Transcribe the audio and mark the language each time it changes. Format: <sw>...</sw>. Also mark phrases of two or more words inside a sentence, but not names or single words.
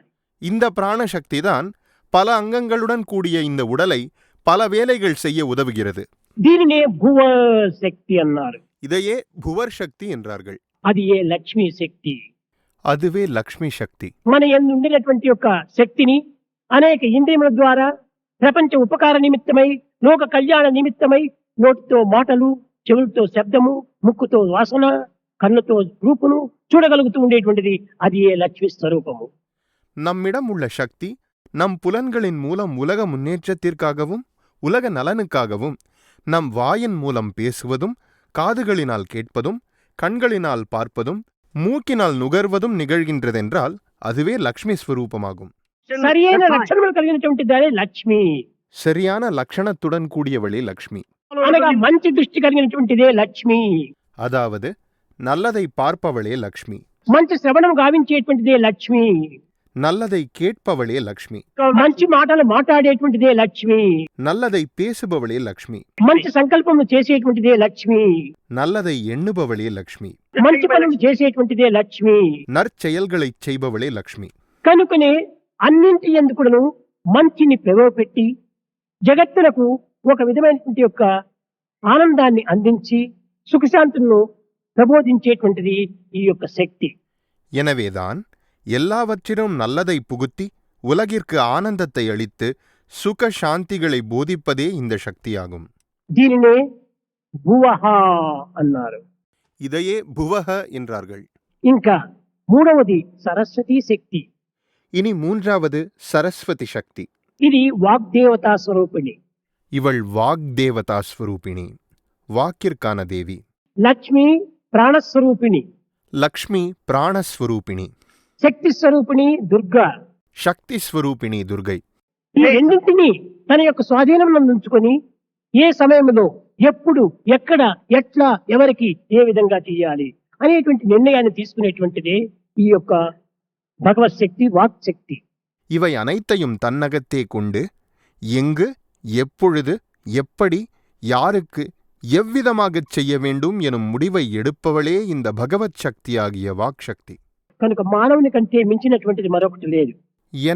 <ta>இந்த பிராணசக்தி தான் பல அங்கங்களுடன் கூடிய இந்த உடலை பல வேலைகள் செய்ய உதவுகிறது.</ta> <te>దీనినే భువ శక్తి అన్నారు.</te> <ta>இதையே புவர் சக்தி என்றார்கள்.</ta> <te>అది ఏ లక్ష్మీ శక్తి.</te> <ta>அதுவே லக்ஷ்மி சக்தி.</ta> <te>మన యందు ఉండినటువంటి యొక్క శక్తిని అనేక ఇంద్రియముల ద్వారా ప్రపంచ ఉపకార నిమిత్తమై, లోక కళ్యాణ నిమిత్తమై, నోటితో మాటలు, చెవులతో శబ్దము, ముక్కుతో వాసన, కన్నుతో రూపును చూడగలుగుతూ ఉండేటువంటిది అది ఏ లక్ష్మీ స్వరూపము.</te> <ta>நம்மிடம் உள்ள சக்தி நம் புலன்களின் மூலம் உலக முன்னேற்றத்திற்காகவும் உலக நலனுக்காகவும் நம் வாயின் மூலம் பேசுவதும், காதுகளினால் கேட்பதும், கண்களினால் பார்ப்பதும், மூக்கினால் நுகர்வதும் நிகழ்கின்றதென்றால் அதுவே லக்ஷ்மி ஸ்வரூபமாகும்.</ta> <te>సరియైన లక్షణములు కలిగినటువంటి దానే లక్ష్మి.</te> <ta>சரியான லக்ஷணத்துடன் கூடியவளே லக்ஷ்மி.</ta> <te>అనగా మంచి దృష్టి కలిగినటువంటిదే లక్ష్మి.</te> <ta>அதாவது நல்லதை பார்ப்பவளே லக்ஷ்மி.</ta> <te>మంచి శ్రవణం గావించేటువంటిదే లక్ష్మి.</te> <ta>நல்லதை கேட்பவளே லக்ஷ்மி.</ta> <te>మంచి మాటలు మాట్లాడేటువంటిదే లక్ష్మి.</te> <ta>நல்லதை பேசுபவளே லக்ஷ்மி.</ta> <te>మంచి సంకల్పములు చేసేటువంటిదే లక్ష్మి.</te> <ta>நல்லதை எண்ணுபவளே லக்ஷ்మి.</ta> <te>మంచి పనులు చేసేటువంటిదే లక్ష్మి.</te> <ta>நற்செயல்களைச் செய்பவளே லக்ஷ்மி.</ta> <te>కనుకనే అన్నింటి ఎందుకును మంచిని ప్రవేశపెట్టి జగత్తులకు ఒక విధమైనటువంటి యొక్క ఆనందాన్ని అందించి సుఖశాంతులను ప్రబోధించేటువంటిది ఈ యొక్క శక్తి.</te> <ta>எனவேதான் எல்லாவற்றிலும் நல்லதை புகுத்தி உலகிற்கு ஆனந்தத்தை அளித்து சுக சாந்திகளை போதிப்பதே இந்த சக்தியாகும்.</ta> <te>దీనినే భువః అన్నారు.</te> <ta>இதையே புவக என்றார்கள்.</ta> <te>ఇంకా మూడవది సరస్వతీ శక్తి.</te> <ta>இனி மூன்றாவது சரஸ்வதி சக்தி.</ta> <te>ఇది వాగ్దేవతా స్వరూపిణి.</te> <ta>இவள் வாக்தேவதா ஸ்வரூபிணி, வாக்கிற்கான தேவி.</ta> <te>లక్ష్మి ప్రాణస్వరూపిణి.</te> <ta>லக்ஷ்மி பிராணஸ்வரூபிணி,</ta> <te>శక్తి స్వరూపిణి దుర్గా.</te> <ta>சக்தி ஸ்வரூபிணி துர்கை.</ta> <te>ఈ రెండింటినీ తన యొక్క స్వాధీనంలో ఉంచుకొని ఏ సమయంలో, ఎప్పుడు, ఎక్కడ, ఎట్లా, ఎవరికి ఏ విధంగా చేయాలి అనేటువంటి నిర్ణయాన్ని తీసుకునేటువంటిదే ఈ యొక్క భగవత్ శక్తి, వాక్ శక్తి.</te> <ta>இவை அனைத்தையும் தன்னகத்தே கொண்டு எங்கு, எப்பொழுது, எப்படி, யாருக்கு, எவ்விதமாகச் செய்ய வேண்டும் எனும் முடிவை எடுப்பவளே இந்த பகவத் சக்தியாகிய வாக் சக்தி.</ta> <te>కనుక మానవుని కంటే మించినటువంటిది మరొకటి లేదు.</te>